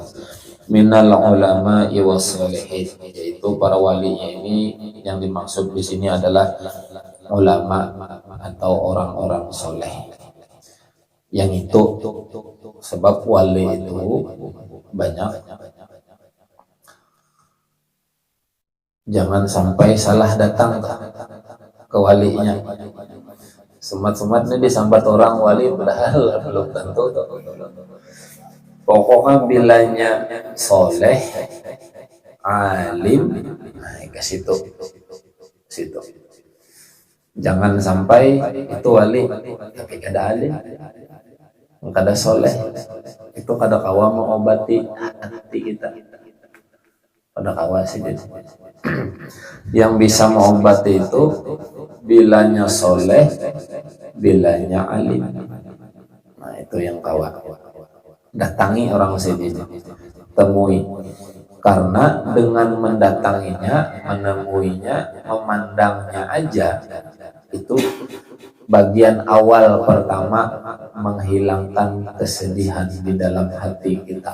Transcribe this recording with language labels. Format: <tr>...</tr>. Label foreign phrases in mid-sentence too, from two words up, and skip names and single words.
<ar>Minal ulama wassalihin,</ar> <bjn>yaitu para walinya ini yang dimaksud di sini adalah ulama atau orang-orang soleh. Yang itu sebab wali itu banyak, jangan sampai salah datang ke walinya. Semat-semat ini disambat orang wali padahal belum tentu. Pokoknya bilanya soleh, alim, ke situ. Jangan sampai itu wali tapi kada alim, kada soleh, itu kada kawa mengobati hati kita, kada kawa sih. Yang bisa mengobati itu bilanya soleh, bilanya alim. Nah itu yang kawa. Datangi orang sini, temui, karena dengan mendatanginya, menemuinya, memandangnya aja, itu bagian awal pertama menghilangkan kesedihan di dalam hati kita.</bjn>